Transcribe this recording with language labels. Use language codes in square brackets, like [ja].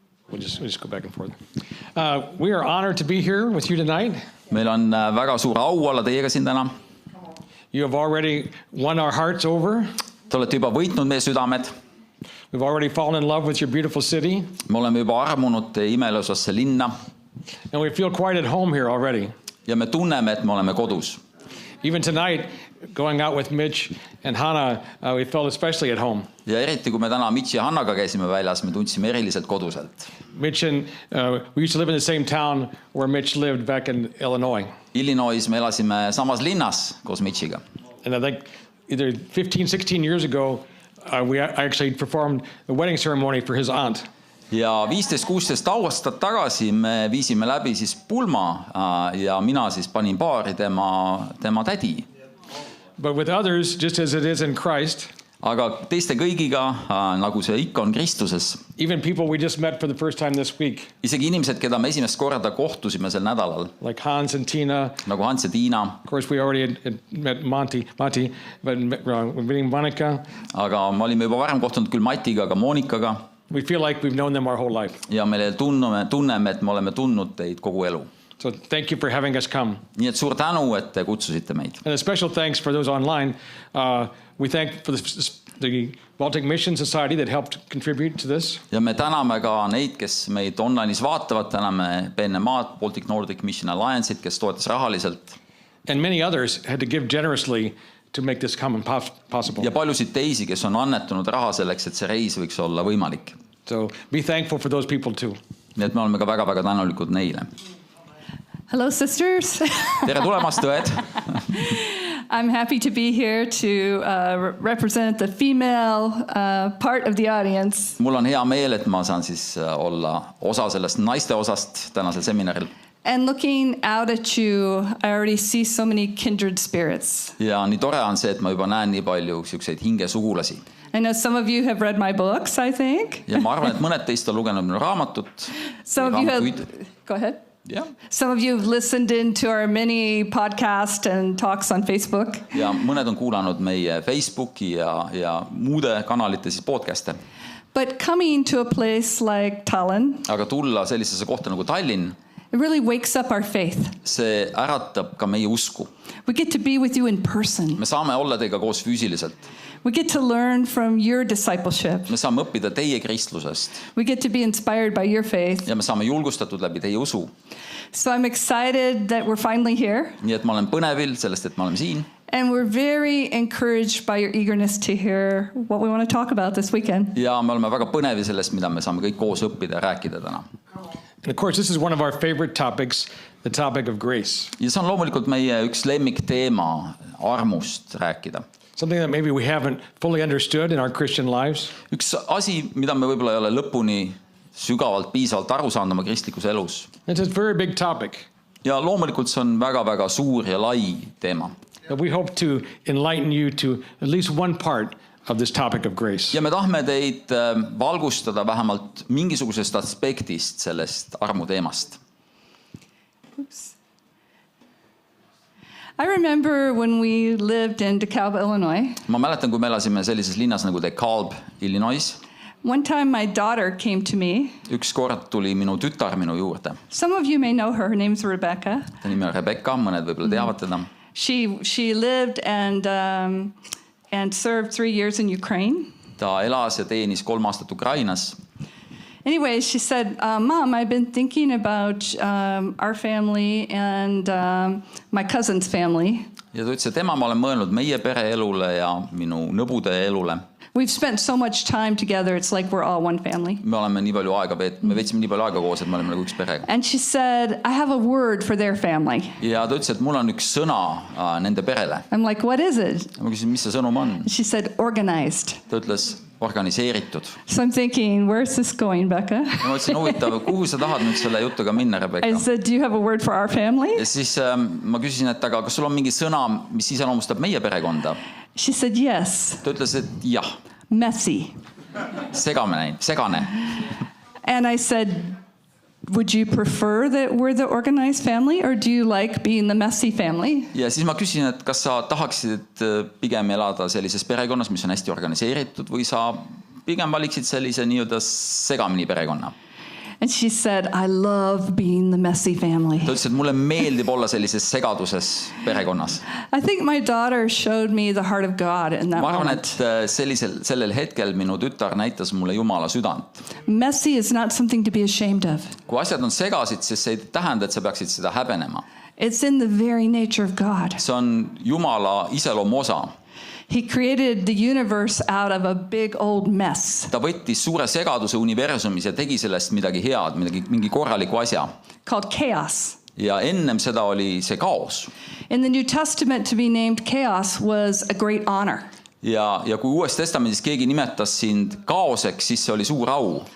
[en] We'll just go back and forth. We are honored to be here with you tonight. [et] Meil on väga suur au olla teiega siin täna. [en] You have already won our hearts over. [et] Te olete juba võitnud meie südamed. [en] We've already fallen in love with your beautiful city. [et] Me oleme juba armunud teie imelusasse linna. [en] And we feel quite at home here already. [et] Ja me tunneme, et me oleme kodus. [en] Even tonight, going out with Mitch and Hannah, we felt especially at home. [et] Ja eriti, kui me täna Mitch ja Hannaga käisime väljas, me tundsime eriliselt koduselt. [en] Mitch and we used to live in the same town where Mitch lived back in Illinois. [et] Illinois me elasime samas linnas koos Mitchiga. [en] And I think either 15, 16 years ago, I actually performed the wedding ceremony for his aunt. [et] Ja 15-16 aastat tagasi me viisime läbi siis pulma ja mina siis panin paari tema tädi. [en] But with others, just as it is in Christ, [et] aga teiste kõigiga, nagu see ikka on Kristuses. [en] Even people we just met for the first time this week. [et] Isegi inimesed, keda me esimest korda kohtusime sel nädalal. [en] Like Hans and Tina. [et] Nagu Hans ja Tiina. [en] Of course, we already had met Monty, but we're meeting Monica. [et] Aga me olime juba varem kohtunud küll Matiga, aga Monikaga. [en] We feel like we've known them our whole life. [et] Ja me tunneme, et me oleme tundnud teid kogu elu. [en] So thank you for having us come. [et] Nii et suur tänu, et te kutsusite meid. [en] And a special thanks for those online. We thank for the Baltic Mission Society that helped contribute to this. [et] Ja me täname ka neid, kes meid online'is vaatavad, täname BNMA, Baltic Nordic Mission Alliance'it, kes toetas rahaliselt. [en] And many others had to give generously to make this come possible. [et] Ja paljusid teisi, kes on annetunud raha selleks, et see reis võiks olla võimalik. [en] So be thankful for those people too. [et] Nii et me oleme ka väga-väga tänulikud neile. [en] Hello, sisters. [et] Tere tulemast, õed. [en] I'm happy to be here to represent the female part of the audience. [et] Mul on hea meel, et ma saan siis olla osa sellest naiste osast tänasel seminaril. [en] And looking out at you, I already see so many kindred spirits. [et] Ja nii tore on see, et ma juba näen nii palju siukseid hingesugulasi. [en] I know some of you have read my books, I think. [et] Ja ma arvan, et mõned teist on lugenud minu raamatut. [en] Some of you have, go ahead. Yeah. Some of you have listened into our many podcasts and talks on Facebook. [et] Ja mõned on kuulanud meie Facebooki ja muude kanalite siis podcast'e. [en] But coming to a place like Tallinn, [et] aga tulla sellisesse kohta nagu Tallinn, [en] it really wakes up our faith. [et] See äratab ka meie usku. [en] We get to be with you in person. [et] Me saame olla teiega koos füüsiliselt. [en] We get to learn from your discipleship. [et] Me saame õppida teie kristlusest. [en] We get to be inspired by your faith. [et] Ja me saame julgustatud läbi teie usu. [en] So I'm excited that we're finally here. [et] Nii et ma olen põnevil sellest, et me oleme siin. [en] And we're very encouraged by your eagerness to hear what we want to talk about this weekend. [et] Ja me oleme väga põnevil sellest, mida me saame kõik koos õppida ja rääkida täna. [en] And of course, this is one of our favorite topics, the topic of grace. [et] Ja see on loomulikult meie üks lemmikteema, armust rääkida. [en] Something that maybe we haven't fully understood in our Christian lives. [et] Üks asi, mida me võib-olla ei ole lõpuni sügavalt, piisavalt aru saanud oma kristlikus elus. [en] It's a very big topic. [et] Ja loomulikult see on väga-väga suur ja lai teema. [en] But we hope to enlighten you to at least one part of this topic of grace. [et] Ja me tahame teid valgustada vähemalt mingisugusest aspektist sellest armu teemast. [en] Oops. I remember when we lived in DeKalb, Illinois. [et] Ma mäletan, kui me elasime sellises linnas nagu DeKalb, Illinois. [en] One time my daughter came to me. [et] Üks kord tuli minu tütar minu juurde. [en] Some of you may know her. Her name's Rebecca. [et] Ta nimi on Rebecca, mõned võib-olla teavad teda. [en] She lived and served 3 years in Ukraine. [et] Ta elas ja teenis 3 aastat Ukrainas. [en] Anyway, she said, Mom, I've been thinking about our family and my cousin's family. [et] Ja ta ütles, et ema, ma olen mõelnud meie pereelule ja minu nõbude elule. [en] We've spent so much time together, it's like we're all one family. [et] me oleme nii palju aega me veetsime nii palju aega koos, et me oleme nagu üks pere. [en] And she said, I have a word for their family. [et] Ja ta ütles, et mul on üks sõna nende perele. [en] I'm like, what is it? [et] Ma küsisin, mis see sõnum on? [en] She said, organized. [et] Ta ütles, organiseeritud. [en] So I'm thinking, where's this going, Becca? [et] Ja ma ütlesin, huvitav, kuhu sa tahad nüüd selle jutuga minna, Rebecca? [en] I said, do you have a word for our family? [et] Ja siis ma küsisin, et aga kas sul on mingi sõna, mis iseloomustab meie perekonda? [en] She said, yes, [et] Ta ütles, et jah, [en] messy. [et] segane. [en] And I said, would you prefer that we're the organized family, or do you like being the messy family? [et] Ja siis ma küsisin, et kas sa tahaksid pigem elada sellises perekonnas, mis on hästi organiseeritud, või sa pigem valiksid sellise nii-öelda segamini perekonna? [en] And she said, I love being the messy family. [et] Ta ütles, et mulle meeldib olla sellises segaduses perekonnas. [en] I think my daughter showed me the heart of God in that [et] Ma arvan, [en] moment. [et] et sellel hetkel minu tütar näitas mulle Jumala südant. [en] Messy is not something to be ashamed of. [et] Kui asjad on segasid, siis see ei tähenda, et sa peaksid seda häbenema. [en] It's in the very nature of God. [et] See on Jumala iseloomu osa. [en] He created the universe out of a big old mess [et] Ta võttis suure segaduse universumis ja tegi sellest midagi head, mingi korraliku asja. [en] called chaos. [et] Ja ennem seda oli see kaos. [en] In the New Testament, to be named chaos was a great honor. [et] Ja kui Uues Testamendis keegi nimetas sind kaoseks, siis see oli suur au.